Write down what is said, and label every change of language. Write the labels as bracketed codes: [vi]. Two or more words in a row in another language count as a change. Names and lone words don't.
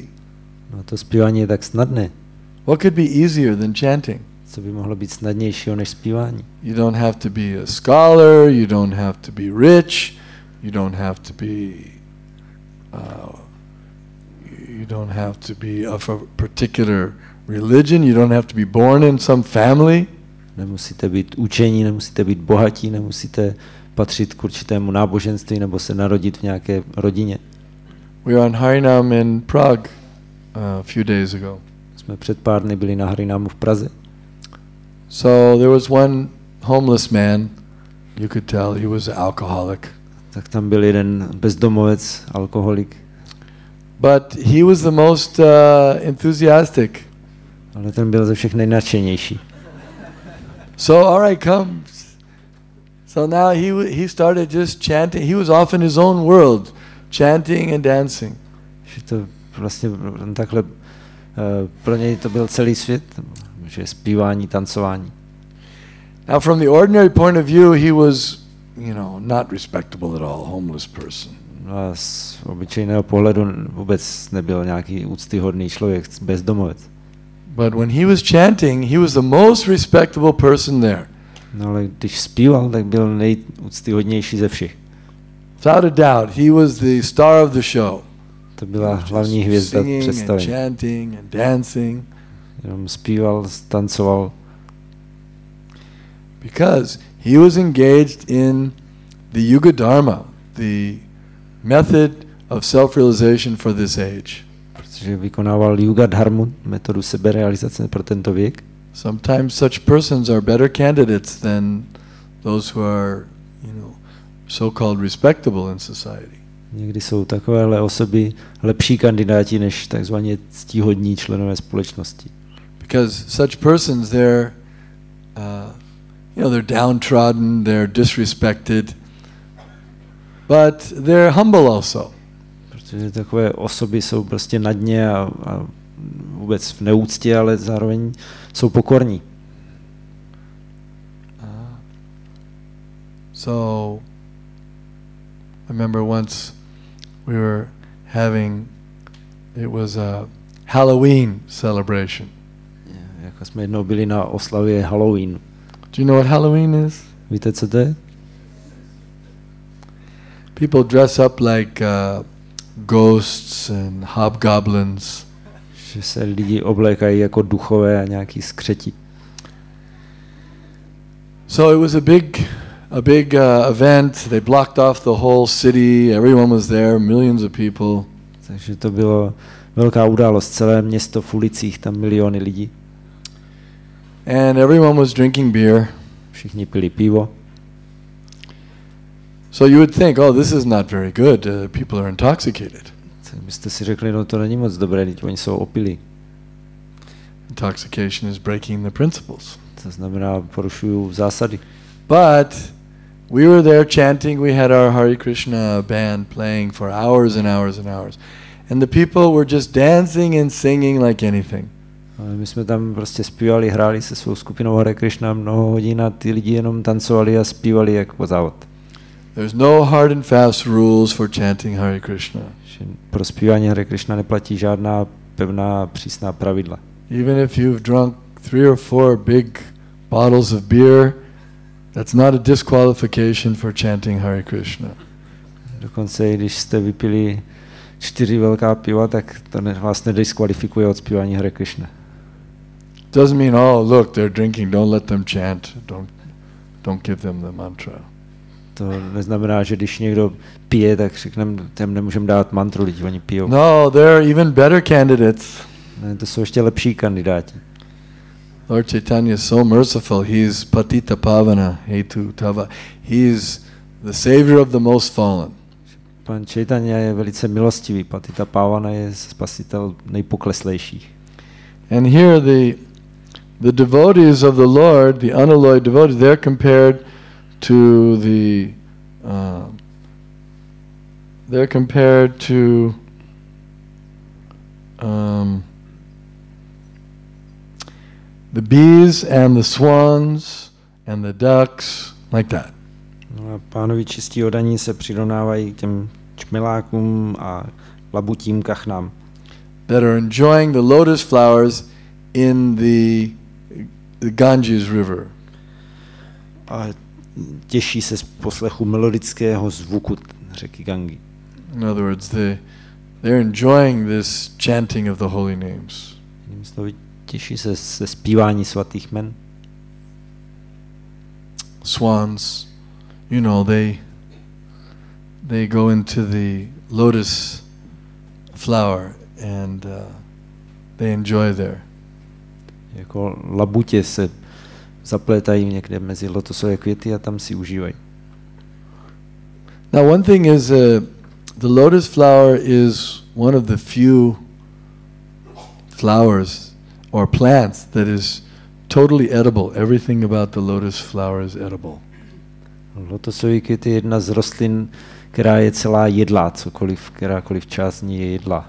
[cs] No to zpívání je tak snadné. [en] What could be easier than chanting? [cs] Co by mohlo být snadnějšího než zpívání? [en] You don't have to be a scholar, you don't have to be rich, you don't have to be of a particular religion, you don't have to be born in some family. [cs] Nemusíte být učení, nemusíte být bohatí, nemusíte patřit k určitému náboženství nebo se narodit v nějaké rodině. [en] We were on Harinam in Prague a few days ago. [cs] Jsme před pár dny byli na Harinámu v Praze. [en] So there was one homeless man, you could tell he was an alcoholic. [cs] Tak tam byl jeden bezdomovec, alkoholik. [en] But he was the most enthusiastic. [cs] Ale ten byl ze všech nejnadšenější. [en] So all right, come. So now he started just chanting. He was off in his own world, chanting and dancing. [cs] Že to vlastně takhle pro něj to byl celý svět, že zpívání, tancování. [en] Now from the ordinary point of view, he was, not respectable at all, homeless person. [cs] A z obyčejného pohledu vůbec nebyl nějaký úctyhodný člověk, bezdomovec. [en] But when he was chanting, he was the most respectable person there. [cs] No ale když zpíval, tak byl nejúctyhodnější ze všech. [en] Without a doubt, he was the star of the show. [cs] To byla hlavní hvězda představení. [en] Chanting and dancing. [cs] Jenom zpíval, tancoval. [en] Because he was engaged in the Yuga Dharma, the method of self-realization for this age. [cs] Protože vykonával Yuga Dharmu, metodu seberealizace pro tento věk. [en] Sometimes such persons are better candidates than those who are, so-called respectable in society. [cs] Někdy jsou takovéhle osoby lepší kandidáti než takzvaně ctihodní členové společnosti. [en] Because such persons, they're downtrodden, they're disrespected, but they're humble also. [cs] Protože takové osoby jsou prostě na dně a vůbec v neúctě, ale zároveň jsou pokorní. [en] So I remember once we were having, it was a Halloween celebration. [cs] Jako jsme jednou byli na oslavě Halloween. [en] Do you know what Halloween is? [cs] Víte, co to je? [en] People dress up like ghosts and hobgoblins. [cs] Že se lidi oblékají jako duchové a nějaký skřeti. [en] So it was a big event. They blocked off the whole city. Everyone was there, millions of people. [cs] Takže to bylo velká událost, celé město v ulicích, tam miliony lidí. [en] And everyone was drinking beer. [cs] Všichni pili pivo. [en] So you would think, oh, this is not very good. People are intoxicated. [cs] Tak byste si řekli, no to není moc dobré, teď oni jsou opilí. [en] Intoxication is breaking the principles. [cs] To znamená, porušují zásady. [en] But we were there chanting. We had our Hare Krishna band playing for hours and hours and hours. And the people were just dancing and singing like anything. [cs] Ale my jsme tam prostě zpívali, hráli se svou skupinou Hare Krishna mnoho hodin a ty lidi jenom tancovali a zpívali jak po závod. [en] There's no hard and fast rules for chanting Hare Krishna. [cs] Pro zpívání Hare Krishna neplatí žádná pevná přísná pravidla. [en] Even if you've drunk 3 or 4 big bottles of beer, that's not a disqualification for chanting Hare Krishna. [cs] Dokonce i když jste vypili 4 velká piva, tak to vás nediskvalifikuje od zpívání Hare Krishna. [en] Doesn't mean, oh, look, they're drinking, don't let them chant, don't give them the mantra. [cs] To neznamená, že když někdo pije, tak řekneme, těm nemůžeme dát mantru, lidi oni pijou. [en] No, they're even better candidates. [cs] Ne, to jsou ještě lepší kandidáti. [en] Lord Chaitanya is so merciful. He's [sa] patita pavana, hetu tava. [en] He's the savior of the most fallen. [cs] Pan Chaitanya je velice milostivý, [sa] patita pavana [cs] je spasitel nejpokleslejších. [en] And here the devotees of the Lord, the unalloyed devotees, they're compared to the bees and the swans and the ducks, like that. [cs] No a pánovi čistí oddaní se přirovnávají k těm čmelákům a labutím kachnám. [en] That are enjoying the lotus flowers in the the Ganges River. [cs] A těší se z poslechu melodického zvuku řeky Gangy. [en] In other words, they're enjoying this chanting of the holy names. [cs] Těší se ze zpívání svatých jmen. [en] Swans, you know, they go into the lotus flower and they enjoy there. [cs] Jako labutě se zaplétají někde mezi lotosové květy a tam si užívají. [en] Now one thing is the lotus flower is one of the few flowers or plants that is totally edible. Everything about the lotus flower is edible. [cs] Lotosový květ je jedna z rostlin, která je celá jedlá, kterákoliv část z ní je jedlá.